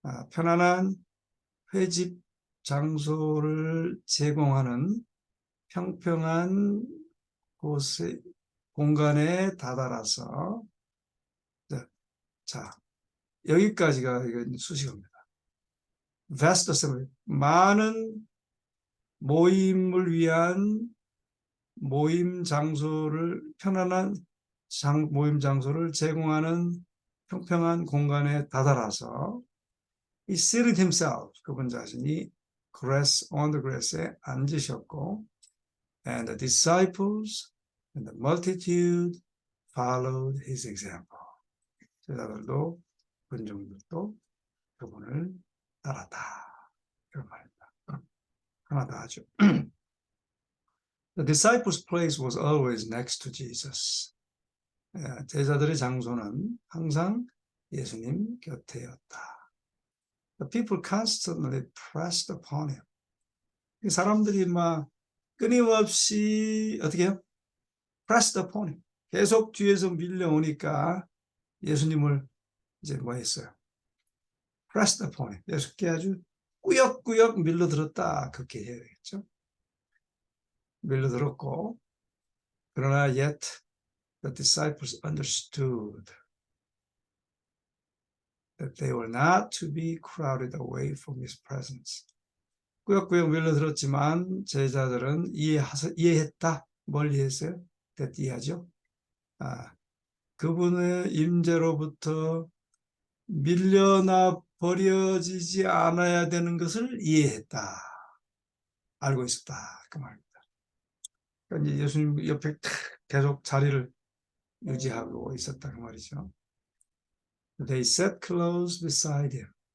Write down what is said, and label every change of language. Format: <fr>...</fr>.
<ko>편안한 회집 장소를 제공하는 평평한 곳의 공간에 다다라서, 자, 여기까지가 이건 수식어입니다.</ko> <en>vast assembly,</en> <ko>많은 모임을 위한 모임 장소를, 편안한 모임 장소를 제공하는 평평한 공간에 다다라서</ko> <en>he seated himself,</en> <ko>그분 자신이</ko> <en>on the grass에</en> <ko>앉으셨고,</ko> <en>and the disciples and the multitude followed his example.</en> <ko>제자들도 군중들도 그분을 따랐다. 이런 말입니다. 하나 더 하죠.</ko> <en>The disciples' place was always next to Jesus.</en> <ko>제자들의 장소는 항상 예수님 곁에였다.</ko> <en>The people constantly pressed upon him.</en> <ko>사람들이 막 끊임없이 어떻게 해요?</ko> <en>pressed upon him.</en> <ko>계속 뒤에서 밀려오니까 예수님을 이제 뭐 했어요?</ko> <en>pressed upon him.</en> <ko>예수께 아주 꾸역꾸역 밀려들었다. 그렇게 해야 되겠죠. 밀려들었고, 그러나</ko> <en>yet the disciples understood that they were not to be crowded away from his presence.</en> <ko>꾸역꾸역 밀려들었지만 제자들은 이해했다. 뭘 이해했어요? that 이해하죠? 그분의 임재로부터 밀려나 버려지지 않아야 되는 것을 이해했다. 알고 있었다. 그 말입니다. 그러니까 이제 예수님 옆에 계속 자리를 유지하고 있었다. 그 말이죠.</ko> <en>They sat close beside him.</en>